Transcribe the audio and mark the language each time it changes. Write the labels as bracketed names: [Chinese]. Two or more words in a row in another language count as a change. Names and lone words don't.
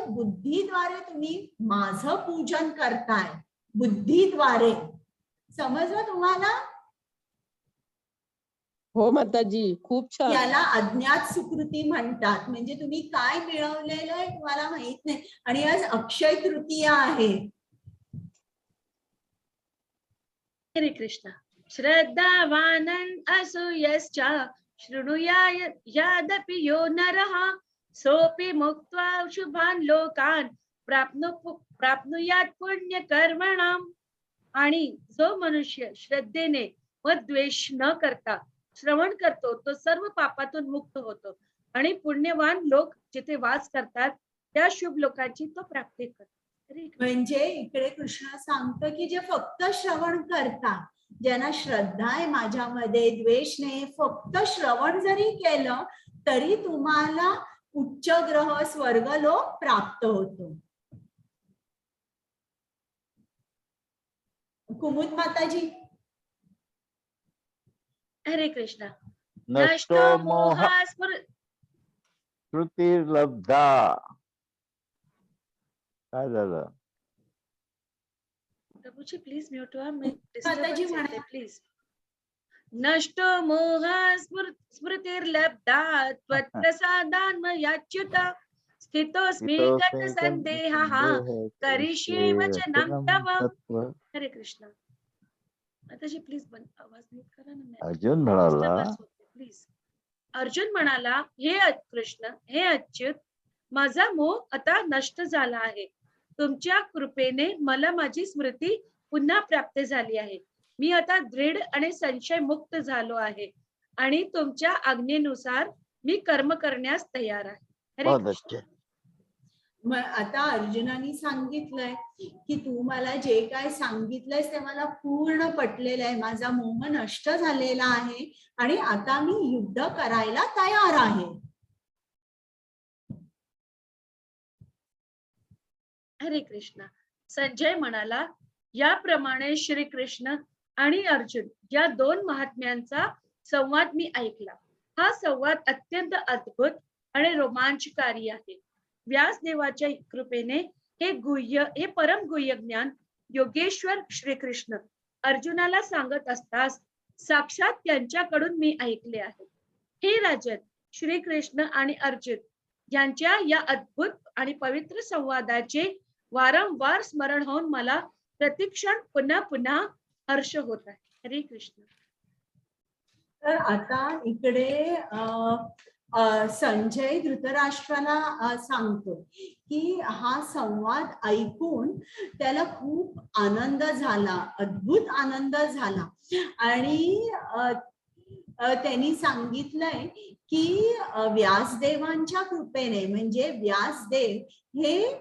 [Marathi] बुद्धीद्वारे तुम्ही माझं पूजन करताय, बुद्धीद्वारे. समजलं तुम्हाला? हो माताजी, खूप छान. याला अज्ञात सुकृती म्हणतात. म्हणजे तुम्ही काय मिळवलेलं आहे तुम्हाला माहित नाही. आणि आज अक्षय तृतीया आहे. हरे कृष्ण. [Sanskrit] श्रद्धावानन् असूयश्च शृणुयात् यदपि यो नरः सोऽपि मुक्त्वा शुभान् लोकान् प्राप्नुयात् पुण्यकर्मणाम्. [Marathi] आणि जो मनुष्य श्रद्धेने व द्वेष न करता श्रवण करतो तो सर्व पापातून मुक्त होतो आणि पुण्यवान लोक जिथे वास करतात त्या शुभ लोकांची तो प्राप्ती करतो. म्हणजे इकडे कृष्ण सांगतो की जे फक्त श्रवण करतात, ज्यांना श्रद्धा आहे माझ्यामध्ये, द्वेष नाही, फक्त श्रवण जरी केलं तरी तुम्हाला उच्च ग्रह स्वर्गलोक प्राप्त होतो. कुमुद माताजी. हरे कृष्ण. [Sanskrit] नष्टो मोह श्रुतिर्लब्धा. [Marathi] काय झालं? प्रभूजी प्लीज म्यूट व्हा. मी माताजी डिस्टर्बन्स म्हणा. येते प्लीज. [Sanskrit] नष्टो मोह स्मृतिर्लब्धा त्वत्प्रसादान् मयाच्युत स्थितोऽस्मि गत संदेहः करिष्ये वचनं तव. [Marathi] हरे कृष्ण. माताजी प्लीज आवाज नीट करा ना. अर्जुन म्हणाला, प्लीज. अर्जुन म्हणाला, हे कृष्ण, हे अच्युत, माझा मोह आता नष्ट झाला आहे. तुमच्या कृपेने मला माझी स्मृती पुन्हा प्राप्त झाली आहे. मी आता दृढ आणि संशय मुक्त झालो आहे आणि तुमच्या आज्ञेनुसार मी कर्म करण्यास तयार आहे. हरे कृष्ण. आता अर्जुनाने सांगितलंय की तू मला जे काय सांगितलंयस ते मला पूर्ण पटलेलं आहे. माझा मोह नष्ट झालेला आहे आणि आता मी युद्ध करायला तयार आहे. हरे कृष्ण. संजय म्हणाला, याप्रमाणे श्रीकृष्ण आणि अर्जुन या दोन महात्म्यांचा संवाद मी ऐकला. हा संवाद अत्यंत अद्भुत आणि रोमांचकारी आहे. व्यासदेवाच्या कृपेने हे परम गुह्य ज्ञान योगेश्वर श्रीकृष्ण अर्जुनाला सांगत असतास साक्षात त्यांच्याकडून मी ऐकले आहे. हे राजन, श्रीकृष्ण आणि अर्जुन यांच्या या अद्भुत आणि पवित्र संवादाचे वारंवार स्मरण होऊन मला प्रतिक्षण पुन्हा पुन्हा हर्ष होत आहे. हरे कृष्ण. तर आता इकडे संजय धृतराष्ट्राला सांगतो की हा संवाद ऐकून त्याला खूप आनंद झाला, अद्भुत आनंद झाला. आणि त्यांनी सांगितलंय की व्यासदेवांच्या कृपेने, म्हणजे व्यासदेव हे